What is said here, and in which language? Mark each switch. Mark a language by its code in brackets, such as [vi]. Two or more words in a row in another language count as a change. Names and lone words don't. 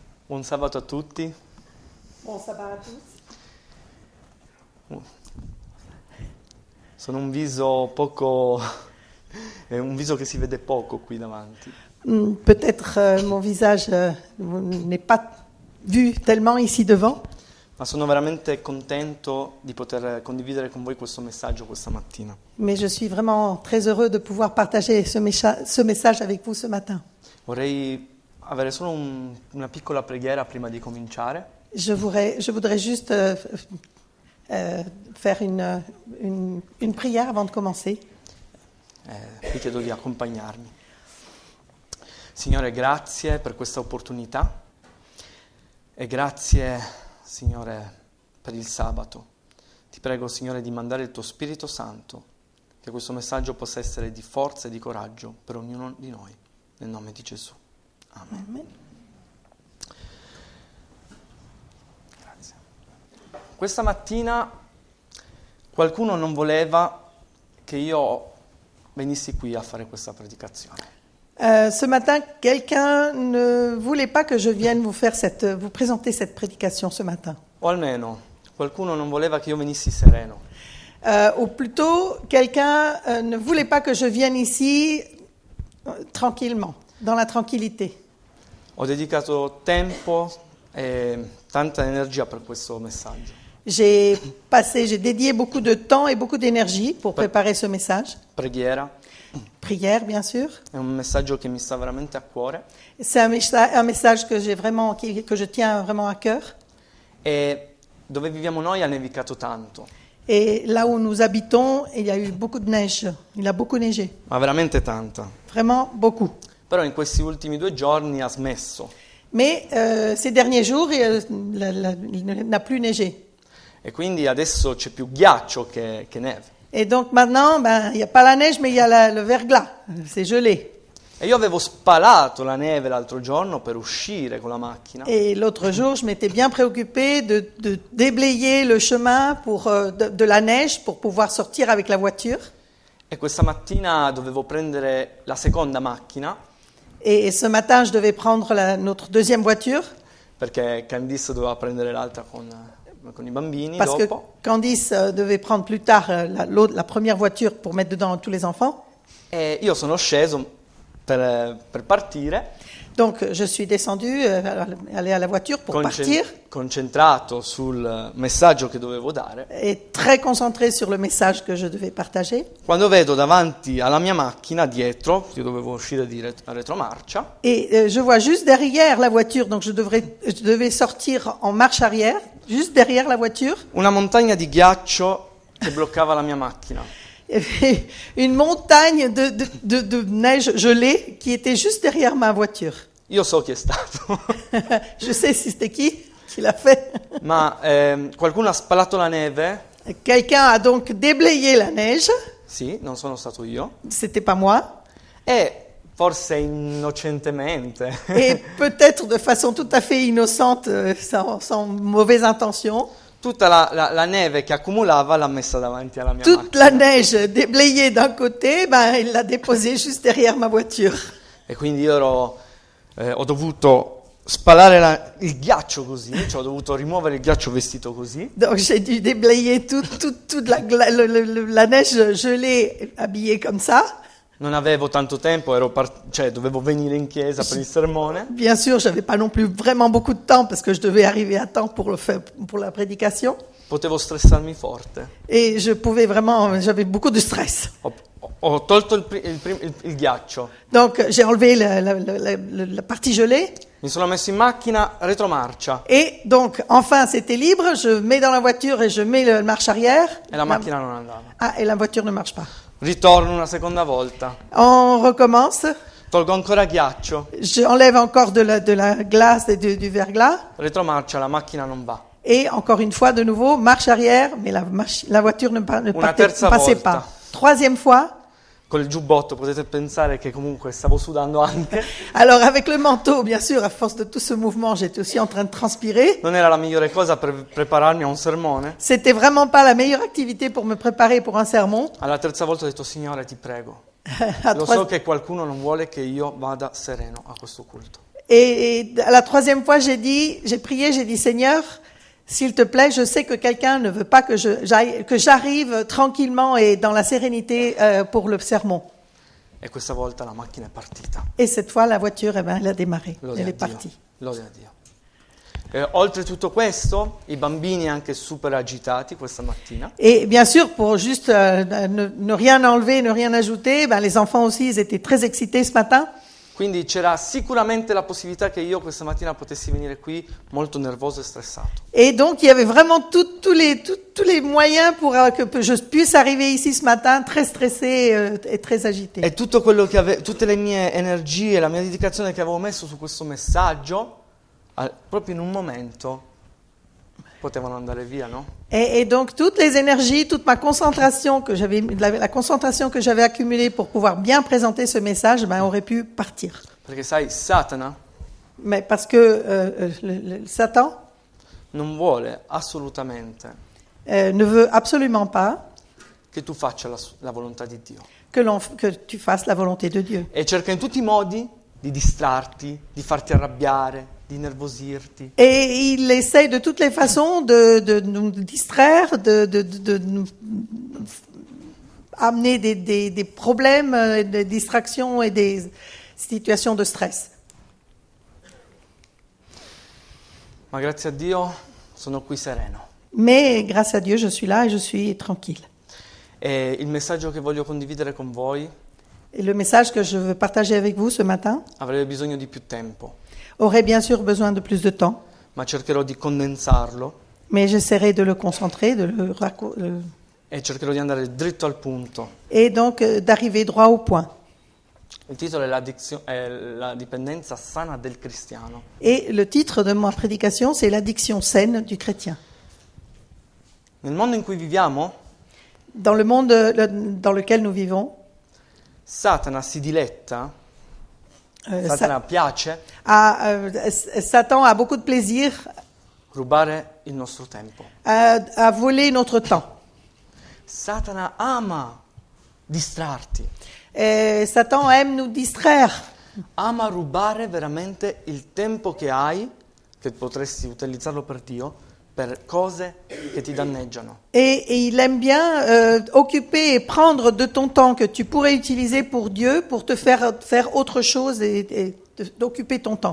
[it] Buon sabato a tutti. [fr] Bon sabbat à tous. [it] Sono un viso poco... è un viso che si vede poco qui davanti. [fr] Peut-être mon visage n'est pas vu tellement ici devant, [it] Ma sono veramente contento di poter condividere con voi questo messaggio questa mattina. [fr] mais je suis vraiment très heureux de pouvoir partager ce message avec vous ce matin. [it] Vorrei avere solo una piccola preghiera prima di cominciare. [fr] Je voudrais juste faire une prière avant de commencer. [it] Vi chiedo di accompagnarmi. Signore, grazie per questa opportunità e grazie, Signore, per il sabato. Ti prego, Signore, di mandare il tuo Spirito Santo, che questo messaggio possa essere di forza e di coraggio per ognuno di noi, nel nome di Gesù. Amen. Amen. Grazie. Questa mattina qualcuno non voleva che io venissi qui a fare questa predicazione. [fr] Ce matin, quelqu'un ne voulait pas que je vienne vous présenter cette prédication ce matin. [it] O almeno qualcuno non voleva che io venissi sereno. [fr] Ou plutôt, quelqu'un ne voulait pas que je vienne ici tranquillement, dans la tranquillité. [it] Ho dedicato tempo e tanta energia per questo messaggio. [fr] J'ai dédié beaucoup de temps et beaucoup d'énergie pour préparer ce message. [it] Preghiera, [fr] Prière, bien sûr. [it] è un messaggio che mi sta veramente a cuore [fr] C'est un message que je tiens vraiment à cœur. [it] e dove viviamo noi ha nevicato tanto, [fr] Et là où nous habitons, il y a eu beaucoup de neige. Il a beaucoup neigé. [it] ma veramente tanta. [fr] Vraiment beaucoup. [it] Però in questi ultimi 2 giorni ha smesso [fr] Mais ces derniers jours, il n'a plus neigé. [it] e quindi adesso c'è più ghiaccio che neve. [fr] Et donc maintenant, il n'y a pas la neige, mais il y a le verglas. C'est gelé. [it] E io avevo spalato la neve l'altro giorno per uscire con la macchina [fr] Et l'autre jour, je m'étais bien préoccupée de déblayer le chemin de la neige pour pouvoir sortir avec la voiture. [it] e questa mattina dovevo prendere la seconda macchina [fr] Et ce matin, je devais prendre notre deuxième voiture [it] perché Candice doveva prendere l'altra con i bambini [fr] parce que [it] dopo. [fr] Candice devait prendre plus tard la première voiture pour mettre dedans tous les enfants. [it] E io sono sceso per partire, [fr] Donc, je suis descendue, aller à la voiture pour partir [it] concentrato sul messaggio che dovevo dare, [fr] et très concentrée sur le message que je devais partager. [it] quando vedo davanti alla mia macchina dietro, io dovevo uscire di retromarcia, [fr] Et je vois juste derrière la voiture, donc je devais sortir en marche arrière, juste derrière la voiture, [it] una montagna di ghiaccio che bloccava la mia macchina. [fr] une montagne de neige gelée qui était juste derrière ma voiture. [it] Io so chi è stato, [fr] Je sais si c'était qui l'a fait. [it] ma qualcuno ha spalato la neve, [fr] Quelqu'un a donc déblayé la neige, [it] sì, non sono stato io, [fr] c'était pas moi, [it] e forse innocentemente [fr] et peut-être de façon tout à fait innocente, sans mauvaise intention, [it] tutta la neve che accumulava l'ha messa davanti alla mia [fr] toute [it] macchina. [fr] la neige déblayée d'un côté, il l'a déposée juste derrière ma voiture. [it] E quindi io ho dovuto spalare il ghiaccio così, cioè ho dovuto rimuovere il ghiaccio vestito così, [fr] Donc j'ai dû déblayer toute la neige gelée habillée comme ça. [it] non avevo tanto tempo, dovevo venire in chiesa per il sermone, [fr] Bien sûr, j'avais pas non plus vraiment beaucoup de temps parce que je devais arriver à temps pour la prédication. [it] potevo stressarmi forte. [fr] Et j'avais beaucoup de stress. [it] Ho tolto il ghiaccio, [fr] Donc j'ai enlevé la partie gelée. [it] mi sono messo in macchina retromarcia [fr] Et donc enfin c'était libre, je mets dans la voiture et je mets le marche arrière. [it] e la macchina non andava. [fr] Ah, et la voiture ne marche pas. [it] Ritorno una seconda volta, [fr] On recommence. [it] tolgo ancora ghiaccio, [fr] J'enlève encore de la glace et du verglas. [it] retromarcia, la macchina non va. [fr] Et encore une fois, de nouveau, marche arrière, mais la voiture ne [it] terza [fr] passait [it] volta. [fr] pas. Troisième fois. [it] Col giubbotto potete pensare che comunque stavo sudando anche. [fr] Alors avec le manteau, bien sûr, à force de tout ce mouvement, j'étais aussi en train de transpirer. [it] Non era la migliore cosa per prepararmi a un sermone. [fr] C'était vraiment pas la meilleure activité pour me préparer pour un sermon. [it] Alla terza volta ho detto: Signore, ti prego, [fr] À [it] lo [fr] trois- [it] so che qualcuno non vuole che io vada sereno a questo culto. [fr] Et à la troisième fois, j'ai prié, j'ai dit, Seigneur, s'il te plaît, je sais que quelqu'un ne veut pas que j'arrive tranquillement et dans la sérénité pour le sermon. [it] E questa volta la macchina è partita. [fr] Et cette fois, la voiture, elle a démarré, [it] Gloria [fr] elle a est [it] Dio. [fr] partie. [it] Gloria a Dio. Oltre tutto questo, i bambini anche super agitati questa mattina. [fr] Et bien sûr, pour juste ne rien enlever, ne rien ajouter, les enfants aussi, ils étaient très excités ce matin. [it] Quindi c'era sicuramente la possibilità che io questa mattina potessi venire qui molto nervoso e stressato. [fr] Et donc, il y avait vraiment tous les moyens pour que je puisse arriver ici ce matin très stressé et très agité. [it] E tutto quello che tutte le mie energie, la mia dedicazione che avevo messo su questo messaggio, proprio in un momento potevano andare via, no? [fr] Et donc, toutes les énergies, toute ma concentration que j'avais, la concentration que j'avais accumulée pour pouvoir bien présenter ce message, aurait pu partir. [it] Perché sai, Satana [fr] Mais parce que Satan [it] non vuole assolutamente [fr] ne veut absolument pas [it] che tu faccia la volontà di Dio. [fr] que tu fasses la volonté de Dieu. [it] E cerca in tutti i modi di distrarti, di farti arrabbiare, di nervosirti. [fr] Et il essaye de toutes les façons de nous distraire, de nous amener des problèmes, des distractions et des situations de stress. [it] Ma grazie a Dio sono qui sereno. [fr] Mais grâce à Dieu, je suis là et je suis tranquille. [it] E il messaggio che voglio condividere con voi [fr] Et le message que je veux partager avec vous ce matin [it] avrebbe bisogno di più tempo, [fr] aurait bien sûr besoin de plus de temps, [it] ma cercherò di condensarlo [fr] mais j'essaierai de le concentrer, [it] e cercherò di andare dritto al punto. [fr] et donc d'arriver droit au point. [it] Il titolo è la dipendenza sana del cristiano. [fr] Et le titre de ma prédication, c'est l'addiction saine du chrétien. [it] Nel mondo in cui viviamo, [fr] Dans le monde dans lequel nous vivons, [it] Satana si diletta, Satana piace [fr] Satan a beaucoup de plaisir [it] rubare il nostro tempo. [fr] à voler notre temps. [it] Satana ama distrarti, [fr] Satan aime nous distraire. [it] ama rubare veramente il tempo che hai, che potresti utilizzarlo per Dio, per cose che ti danneggiano. [fr] Et il aime bien occuper et prendre de ton temps que tu pourrais utiliser pour Dieu pour te faire autre chose et d'occuper ton temps.